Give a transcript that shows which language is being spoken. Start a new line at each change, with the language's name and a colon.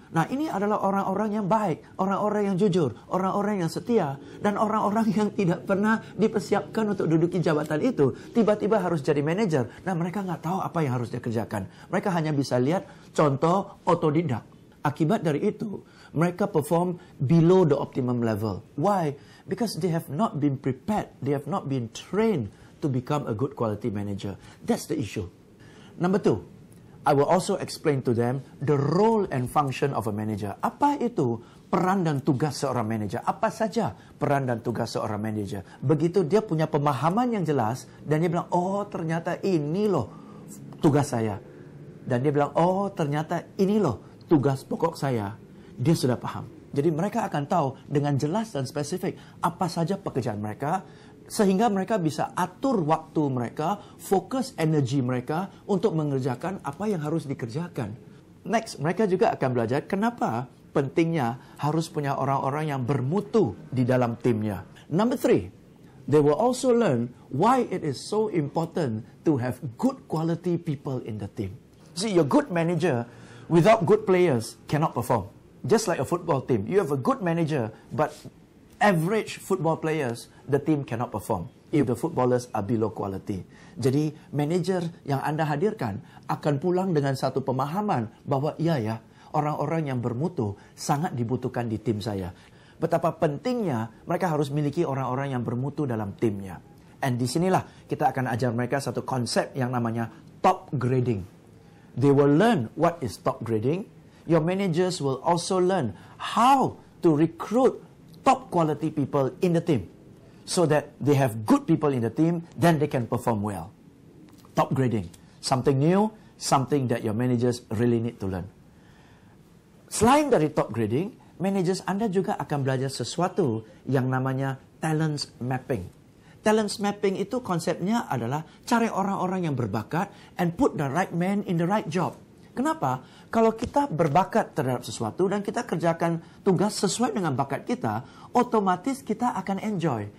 Indonesian: Nah, ini adalah orang-orang yang baik, orang-orang yang jujur, orang-orang yang setia, dan orang-orang yang tidak pernah dipersiapkan untuk duduki jabatan itu, tiba-tiba harus jadi manajer. Nah, mereka nggak tahu apa yang harus dikerjakan. Mereka hanya bisa lihat contoh otodidak. Akibat dari itu, mereka
English: perform below the optimum level. Why? Because they have not been prepared, they have not been trained to become a good quality manager. That's the issue. Number 2. I will also explain to them the role and function of a manager.
Indonesian: Apa itu peran dan tugas seorang manager? Apa saja peran dan tugas seorang manager? Begitu dia punya pemahaman yang jelas dan dia bilang, oh ternyata ini loh tugas saya. Dan dia bilang, oh ternyata ini loh tugas pokok saya. Dia sudah paham. Jadi mereka akan tahu dengan jelas dan spesifik apa saja pekerjaan mereka, sehingga mereka bisa atur waktu mereka, fokus energi mereka untuk mengerjakan apa yang harus dikerjakan.
English: Next,
Indonesian: mereka juga akan belajar kenapa pentingnya harus punya orang-orang yang bermutu di dalam timnya.
English: Number 3, they will also learn why it is so important to have good quality people in the team. See, your good manager without good players cannot perform. Just like a football team, you have a good manager, but average football players, the team cannot perform if the footballers are below quality.
Indonesian: Jadi, manager yang Anda hadirkan akan pulang dengan satu pemahaman bahwa iya ya, orang-orang yang bermutu sangat dibutuhkan di tim saya. Betapa pentingnya mereka harus miliki orang-orang yang bermutu dalam timnya.
English: And
Indonesian: disinilah kita akan ajar mereka satu konsep yang namanya top grading.
English: They will learn what is top grading. Your managers will also learn how to recruit top quality people in the team, so that they have good people in the team, then they can perform well. Top grading, something new, something that your managers really need to learn.
Indonesian: Selain dari top grading, managers Anda juga akan belajar sesuatu yang namanya talents mapping.
English: Talents mapping
Indonesian: itu konsepnya adalah cari orang-orang yang berbakat
English: and put the right man in the right job.
Indonesian: Kenapa? Kalau kita berbakat terhadap sesuatu dan kita kerjakan tugas sesuai dengan bakat kita, otomatis kita akan enjoy.